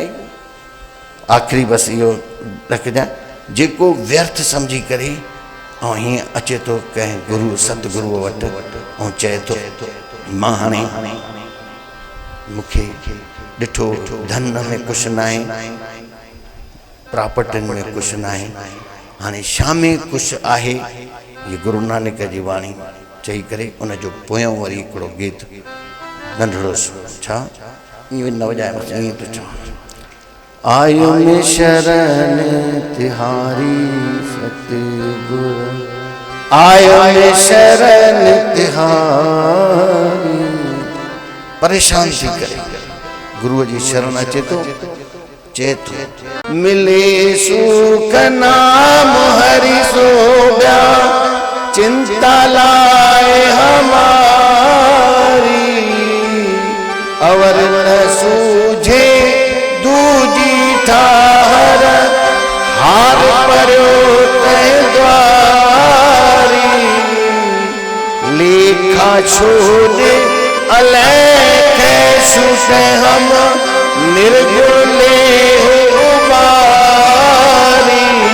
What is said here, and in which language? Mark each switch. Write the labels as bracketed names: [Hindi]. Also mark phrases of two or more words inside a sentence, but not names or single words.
[Sindhi] आख़िरी बसि इहो रखजांइ, जेको व्यर्थ सम्झी करे ऐं हीअं अचे थो कंहिं गुरू सतगुरूअ वटि ऐं चए थो मां हाणे मूंखे ॾिठो धन में कुझु न आहे, प्रापर्टियुनि में कुझु न आहे, हाणे शामे कुझु आहे। ये गुरु नानक जी वाणी चई करे उनजो पोयों वरी हिकिड़ो गीत नंढड़ो छा ईअं न वॼाए, बसि ईअं थो चवां, [Hindi] आयो में शरण तिहारी [Sindhi] सतगुर, आयो में शरण तिहारी। परेशान थी करे गुरुअ जी शरण अचे थो, चए थो [Hindi] मिले सुख नाम हरि सोभ्या, चिंता लाए हमारी, अवर न सूझे दूजी ठाहर, हार पर्यो तह द्वारी, लेखा छोड़े अलैख सुख हम, निर्गुण ले उबारी,